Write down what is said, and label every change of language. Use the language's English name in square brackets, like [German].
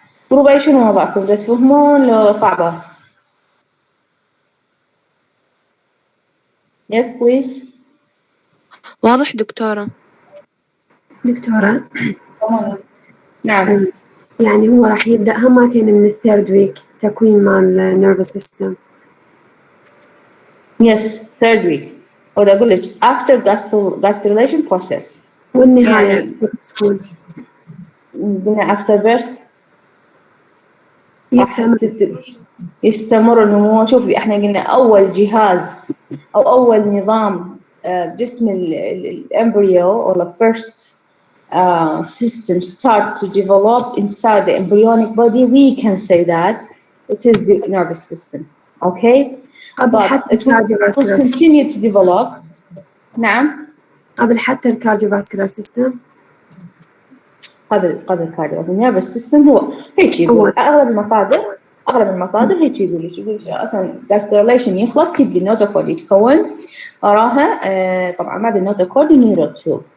[Arabic] جروب A شنو وضعكم؟ بدأ تفهمون لو صعبة؟ [English] Yes please. [Arabic] واضح دكتورة؟ دكتورة نعم. يعني هو راح يبدأ همتين من الثيرد ويك تكوين مال النيرفس سيستم. [English] Yes, third week. [Arabic] أو أقول لك [English] after gastrulation process. [Arabic] والنهاية يعني تكون [English] قلنا after birth [Arabic] يستمر. يستمر النمو. شوفي احنا قلنا اول جهاز او اول نظام جسم الامبريو [English] or the first system start to develop inside the embryonic body, we can say that it is the nervous system. Okay, but it will continue to develop. [Arabic] نعم، قبل حتى الكارديوفاسكولار سيستم. قبل الكارديو nervous system هو هيك يقول. اغلب المصادر هيك يقول اصلا gastrulation يخلص يبدي النوتوكورد يتكون وراها طبعا بعد النوتوكورد النيورال تيوب.